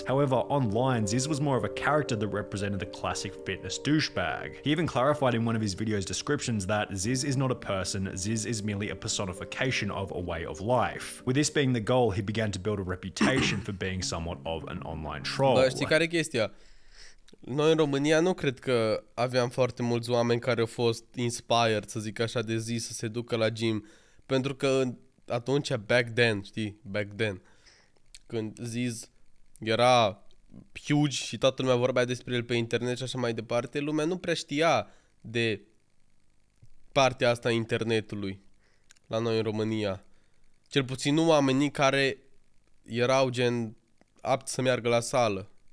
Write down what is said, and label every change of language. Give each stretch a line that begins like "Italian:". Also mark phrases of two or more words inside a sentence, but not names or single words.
English: However, online, Zyzz was more of a character that represented the classic fitness douchebag. He even clarified in one of his video's descriptions that Zyzz is not a person, Zyzz is merely a personification of a way of life. With this being the goal, he began to build a reputation for being somewhat of an online troll.
Romanian: Bă, știi care e chestia? Noi în România nu cred că aveam foarte mulți oameni care au fost inspired, să zic așa, de Zyzz să se ducă la gym, pentru că atunci,
English: back then, știi? Back then.
Romanian: Când Zyzz era huge și toată lumea vorbea despre el pe internet și așa mai departe, lumea nu prea știa de partea asta a internetului la noi în România. Cel puțin nu oamenii care erau gen apți să meargă la sală.